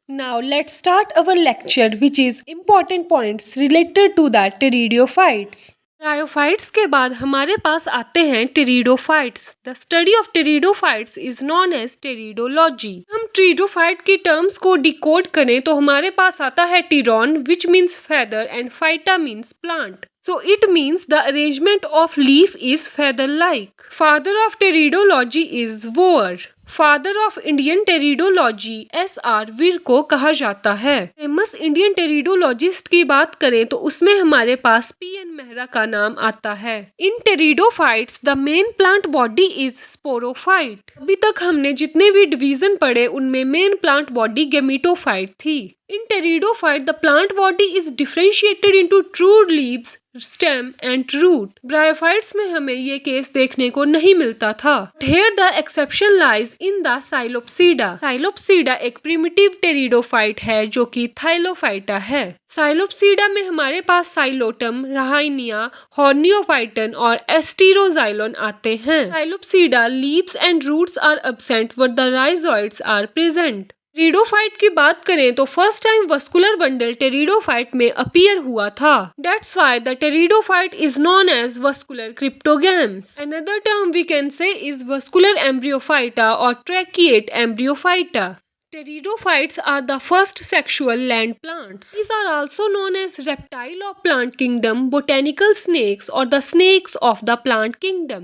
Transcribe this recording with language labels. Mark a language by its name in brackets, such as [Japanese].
[English] Now let's start our lecture which is important points related to the pteridophytes. [Hindi] Bryophytes के बाद हमारे पास आते हैं pteridophytes. [English] The study of pteridophytes is known as pteridology. [Hindi] हम pteridophyte की terms को decode करें तो हमारे पास आता है टिरॉन [English] Which means feather and phyta means plant. So it means the arrangement of leaf is feather-like. Father of teridology is Boer. Father of Indian pteridology [Hindi] S.R. वीर को कहा जाता है। फेमस इंडियन टेरिडोलॉजिस्ट की बात करें तो उसमें हमारे पास P.N. मेहरा का नाम आता है। [English] In pteridophytes the main plant body is sporophyte. [Hindi] अभी तक हमने जितने भी डिवीजन पढ़े उनमें मेन प्लांट बॉडी गेमिटोफाइट थी। [English] In pteridophyte, the plant body is differentiated into true leaves, stem and root. [Hindi] Bryophytes में हमें ये केस देखने को नहीं मिलता था। [English] Here the exception lies in the Psilopsida. Psilopsida [Hindi] एक primitive pteridophyte है जो कि Thylophyta है। Psilopsida में हमारे पास Xylotum, Rahinia, Horneophyton और Asteroxylon आते हैं। [English] Psilopsida leaves and roots are absent but the rhizoids are present. [Hindi] Pteridophyte की बात करें तो first time vascular bundle pteridophyte में अपीयर हुआ था। [English] That's why the pteridophyte is known as vascular cryptogams. Another term we can say is vascular embryophyta or tracheate embryophyta. Pteridophytes are the first sexual land plants. These are also known as reptile of plant kingdom, botanical snakes or the snakes of the plant kingdom.